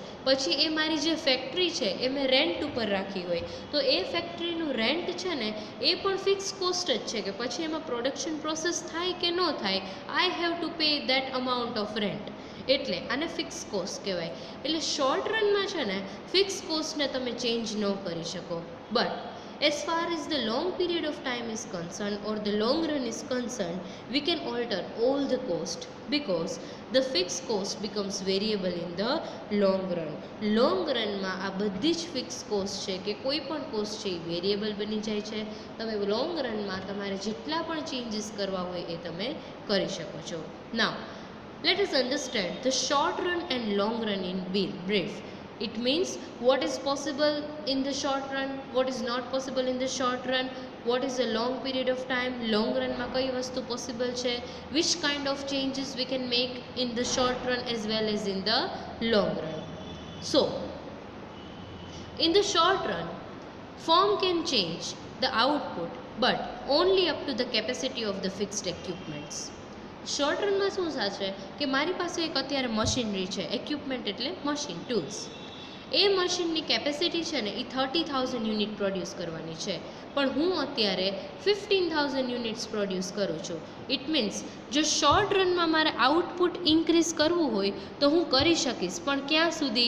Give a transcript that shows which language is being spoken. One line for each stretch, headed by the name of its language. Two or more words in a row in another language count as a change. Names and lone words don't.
Gujarati: પછી એ મારી જે ફેક્ટરી છે એ મેં રેન્ટ ઉપર રાખી હોય તો એ ફેક્ટરીનું રેન્ટ છે ને એ પણ
English: fixed cost
Gujarati: જ છે કે પછી એમાં
English: production process
Gujarati: થાય કે ન થાય,
English: I have to pay that amount of rent.
Gujarati: એટલે આને
English: fixed cost
Gujarati: કહેવાય. એટલે
English: short runમાં
Gujarati: છે ને
English: fixed costને
Gujarati: તમે ચેન્જ ન કરી શકો.
English: બટ as far as the long period of time is concerned or the long run is concerned, we can alter all the cost because the fixed cost becomes variable in the long run. Long run
Gujarati: માં આ બધી જ
English: fixed cost
Gujarati: છે કે કોઈ પણ કોસ્ટ છે એ વેરિયેબલ બની જાય છે. તમે
English: long runમાં
Gujarati: તમારે જેટલા પણ ચેન્જીસ કરવા હોય એ તમે કરી શકો છો.
English: Now let us understand the short run and long run in brief. It means what is possible in the short run, what is not possible in the short run, what is a long period of time, long run માં
Gujarati: કઈ વસ્તુ
English: possible છે, which kind of changes we can make in the short run as well as in the long run. So in the short run, firm can change the output but only up to the capacity of the fixed equipments. short runમાં
Gujarati: શું થશે કે મારી પાસે એક અત્યારે મશીનરી છે, એક્વિપમેન્ટ એટલે મશીન, ટૂલ્સ. એ મશીનની કેપેસિટી છે ને એ 30,000
English: unit produce
Gujarati: કરવાની છે, પણ હું અત્યારે 15,000
English: units produce
Gujarati: કરું છું.
English: it means
Gujarati: જો
English: short runમાં
Gujarati: મારે
English: output increase
Gujarati: કરવું હોય તો હું કરી શકીશ, પણ ક્યાં સુધી?